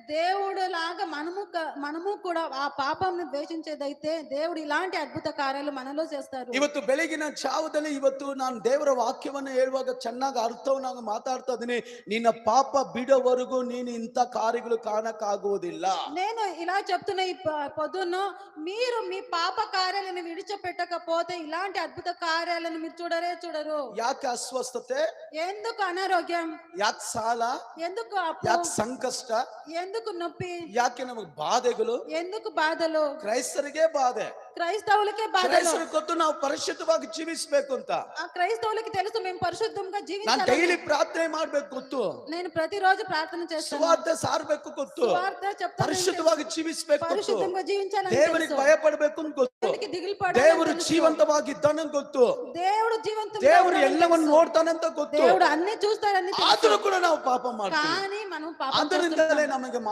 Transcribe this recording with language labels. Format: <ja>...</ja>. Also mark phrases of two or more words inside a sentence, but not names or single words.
<te>దేవుడు లాగా మనము కూడా ఆ పాపంని ద్వేషించేదైతే దేవుడు ఇలాంటి అద్భుత కార్యాలు మనలో చేస్తారు.</te> <kn>ಇವತ್ತು ಬೆಳಗಿನ ಜಾವದಲ್ಲಿ ಇವತ್ತು ನಾನು ದೇವರ ವಾಕ್ಯವನ್ನು ಹೇಳುವಾಗ ಚೆನ್ನಾಗಿ ಅರ್ಥವನ್ನಾಗಿ ಮಾತಾಡ್ತಾ ಇದೀನಿ. ನಿನ್ನ ಪಾಪ ಬಿಡೋವರೆಗೂ ನೀನು ಇಂಥ ಕಾರ್ಯಗಳು ಕಾಣಕ್ಕಾಗುವುದಿಲ್ಲ.</kn> <te>నేను ఇలా చెప్తున్న ఈ పొద్దున్న మీరు మీ పాప కార్యాలను విడిచిపెట్టకపోతే ఇలాంటి అద్భుత కార్యాలను మీరు చూడరు.</te> <kn>ಯಾಕೆ ಅಸ್ವಸ್ಥತೆ,</kn> <te>ఎందుకు అనారోగ్యం,</te> <kn>ಯಾಕೆ ಸಾಲ,</kn> <te>ఎందుకు అప్పు,</te> <kn>ಯಾಕೆ ಸಂಕಷ್ಟ,</kn> <te>ఎందుకు నొప్పి,</te> <kn>ಯಾಕೆ ನಮಗೆ ಬಾಧೆಗಳು?</kn> <te>ఎందుకు బాధలు?</te> <kn>ಕ್ರೈಸ್ತರಿಗೆ ಬಾಧೆ.</kn> <te>క్రైస్తవులకే బాధలు.</te> <kn>ಕ್ರೈಸ್ತರಿಗೆ ಗೊತ್ತು ನಾವು ಪರಿಶುದ್ಧವಾಗಿ ಜೀವಿಸಬೇಕು ಅಂತ.</kn> <te>ఆ క్రైస్తవులకి తెలుసు మేము పరిశుద్ధంగా</te> <kn>ನಾನು</kn> <te>జీవించాలి.</te> <kn>ಡೈಲಿ ಪ್ರಾರ್ಥನೆ ಮಾಡ್ಬೇಕು ಗೊತ್ತು.</kn> <te>నేను ప్రతిరోజు ప్రార్థన చేస్తాను.</te> <kn>ಸುವಾರ್ತೆ ಸಾರಬೇಕು ಗೊತ್ತು.</kn> <te>సువార్త చెప్తాను.</te> <kn>ಪರಿಶುದ್ಧವಾಗಿ ಜೀವಿಸಬೇಕು ಗೊತ್ತು.</kn> <te>పరిశుద్ధంగా జీవించాలని</te> <kn>ದೇವರಿಗೆ</kn> <te>తెలుసు.</te> <kn>ಭಯಪಡಬೇಕು ಅಂತ ಗೊತ್ತು.</kn> <te>దేవునికి దిగులు పడాలని</te> <kn>ದೇವರು</kn> <te>తెలుసు.</te> <kn>ಜೀವಂತವಾಗಿದ್ದಾನೆ ಗೊತ್ತು.</kn> <te>దేవుడు జీవంతంగా</te> <kn>ದೇವರು</kn> <te>ఉన్నాడని</te> <kn>ಎಲ್ಲವನ್ನು</kn> <te>తెలుసు.</te> <kn>ನೋಡ್ತಾನೆ ಅಂತ ಗೊತ್ತು.</kn> <te>దేవుడు అన్ని చూస్తాడని తెలుసు.</te> <kn>ಆದರೂ ಕೂಡ ನಾವು ಪಾಪ ಮಾಡ್ತೀವಿ.</kn> <te>కానీ మనం పాపం</te> <kn>ಆದ್ದರಿಂದಲೇ</kn> <te>చేస్తున్నాం.</te> <kn>ನಮಗೆ</kn>